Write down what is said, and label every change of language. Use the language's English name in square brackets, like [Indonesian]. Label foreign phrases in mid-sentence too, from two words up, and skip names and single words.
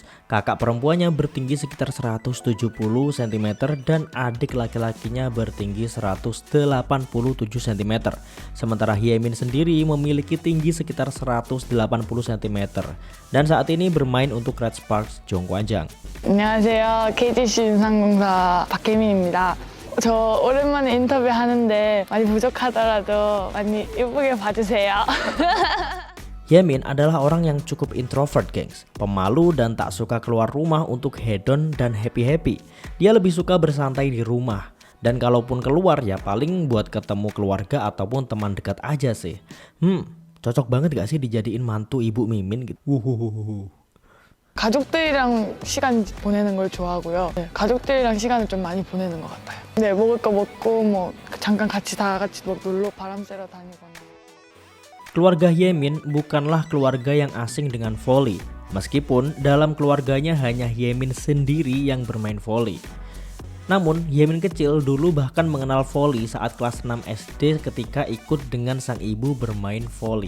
[Indonesian] Kakak perempuannya bertinggi sekitar 170 cm dan adik laki-lakinya bertinggi 187 cm. Sementara Hyemin sendiri memiliki tinggi sekitar 180 cm dan saat ini bermain untuk Red Sparks Jongkwanjang. [Korean] 안녕하세요. KGC 인삼공사 박혜민입니다. 저 오랜만에 인터뷰 하는데 많이 부족하더라도 많이 예쁘게 봐주세요. [Indonesian] Hyemin adalah orang yang cukup introvert gengs, pemalu dan tak suka keluar rumah untuk hedon dan happy-happy. Dia lebih suka bersantai di rumah, dan kalaupun keluar ya paling buat ketemu keluarga ataupun teman dekat aja sih. Cocok banget gak sih dijadiin mantu ibu Mimin gitu? [Korean] 가족들이랑 시간 보내는 걸 좋아하고요. 네, 가족들이랑 시간을 좀 많이 보내는 것 같아요. 네, 먹을 거 먹고 뭐 잠깐 같이 다 같이 뭐 놀러 바람 쐬러 다니거나. [Indonesian] Keluarga Hyemin bukanlah keluarga yang asing dengan voli, meskipun dalam keluarganya hanya Hyemin sendiri yang bermain voli. Namun Hyemin kecil dulu bahkan mengenal voli saat kelas 6 SD ketika ikut dengan sang ibu bermain voli.